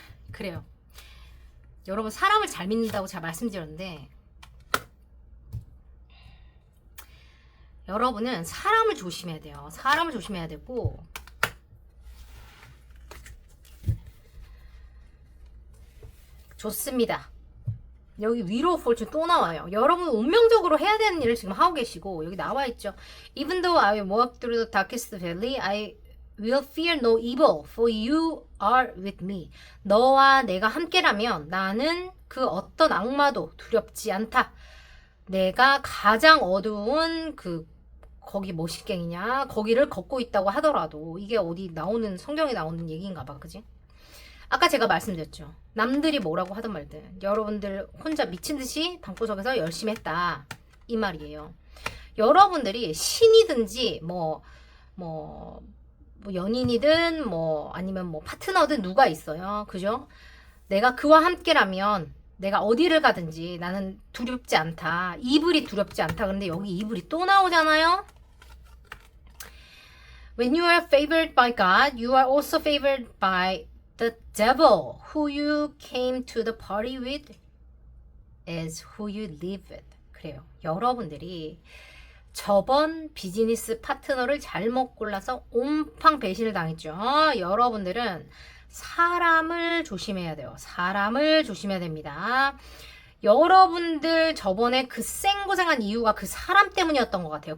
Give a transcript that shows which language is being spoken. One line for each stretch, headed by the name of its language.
Korean: 그래요. 여러분 사람을 잘 믿는다고 제가 말씀드렸는데 여러분은 사람을 조심해야 돼요. 사람을 조심해야 되고 좋습니다. 여기 위로 폴춘 또 나와요. 여러분 운명적으로 해야 되는 일을 지금 하고 계시고 여기 나와 있죠.
English: Even though I walk through the darkest valley, I will fear no evil, for you are with me.
Korean: 너와 내가 함께라면 나는 그 어떤 악마도 두렵지 않다. 내가 가장 어두운 거기 뭐식갱이냐 거기를 걷고 있다고 하더라도 이게 어디 나오는 성경에 나오는 얘기인가 봐. 그지? 아까 제가 말씀드렸죠. 남들이 뭐라고 하든 말든 여러분들 혼자 미친듯이 방구석에서 열심히 했다 이 말이에요. 여러분들이 신이든지 뭐 연인이든 아니면 파트너든 누가 있어요. 그죠? 내가 그와 함께라면 내가 어디를 가든지 나는 두렵지 않다. 이불이 두렵지 않다. 그런데 여기 이불이 또 나오잖아요.
English: When you are favored by God, you are also favored by the devil. Who you came to the party with is who you live with.
Korean: 그래요. 여러분들이 저번 비즈니스 파트너를 잘못 골라서 온팡 배신을 당했죠. 여러분들은 사람을 조심해야 돼요. 사람을 조심해야 됩니다. 여러분들 저번에 그 생고생한 이유가 그 사람 때문이었던 것 같아요.